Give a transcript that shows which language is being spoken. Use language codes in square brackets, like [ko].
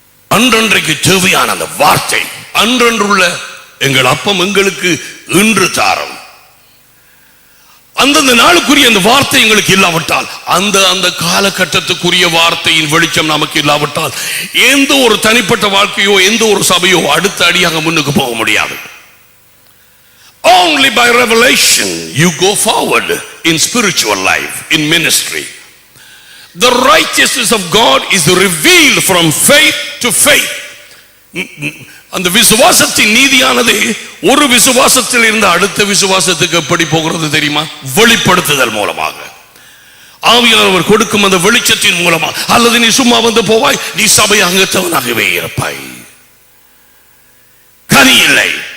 [ta] அன்றன்றைக்கு தேவையான அந்த வார்த்தை, அன்றன்றுள்ள எங்கள் அப்பம் எங்களுக்கு இன்று தாரம், அந்தந்த நாளுக்குரிய அந்த வார்த்தை எங்களுக்கு இல்லாவிட்டால், அந்த காலகட்டத்துக்குரிய வார்த்தையின் வெளிச்சம் நமக்கு இல்லாவிட்டால் எந்த ஒரு தனிப்பட்ட வாழ்க்கையோ எந்த ஒரு சபையோ அடுத்த அடியாக முன்னுக்கு போக முடியாது. [en] Only by revelation you go forward in spiritual life, in ministry. The righteousness of God is revealed from faith to faith. [ta] அந்த விசுவாசத்தின் நீதியானது ஒரு விசுவாசத்தில் இருந்து அடுத்த விசுவாசத்துக்கு எப்படி போகிறது தெரியுமா? வெளிப்படுத்துதல் மூலமாக, ஆவியானவர் கொடுக்கும் அந்த வெளிச்சத்தின் மூலமாக. அல்லது நீ சும்மா வந்து போவாய், நீ சபை அங்கத்தவனாகவே இருப்பாய், கனி இல்லை.